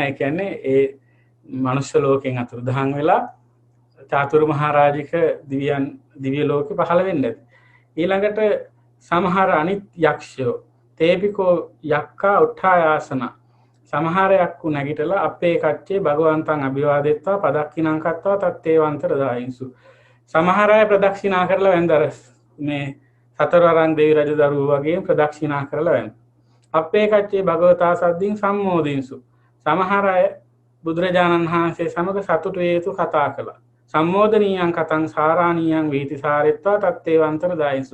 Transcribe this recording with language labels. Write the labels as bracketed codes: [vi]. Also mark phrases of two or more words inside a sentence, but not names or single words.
[si] ඒ කියන්නේ ඒ මනුෂ්‍ය ලෝකෙන් අතුරු දහන් වෙලා චාතුරු මහරජික දිව්‍ය ලෝකෙ පහළ වෙන්නේ. ඊළඟට සමහර අනිත් යක්ෂයෝ [pi] තේපිකෝ යක්කා උත්ථායාසන [si] සමහර යක්කු නැගිටලා [pi] අපේ කච්චේ භගවන්තං අභිවාදෙත්වා පදක්ඛිනං කତ୍වා තත්තේ වන්තර දායින්සු. [si] සමහර අය ප්‍රදක්ෂිනා කරලා වැන්දර මේ සතරවරන් දෙවි රජ දරුවෝ වගේ ප්‍රදක්ෂිනා කරලා වැන්ද. [pi] අපේ කච්චේ භගවතා සද්දින් සම්මෝදින්සු. [si] සමහර අය බුදුරජාණන් වහන්සේ සමග සතුටු වේතු කතා කළා. [pi] සම්මෝදනීයං කතං සාරාණීයං වීති සාරෙත්වා තත්තේ වන්තර දායින්සු.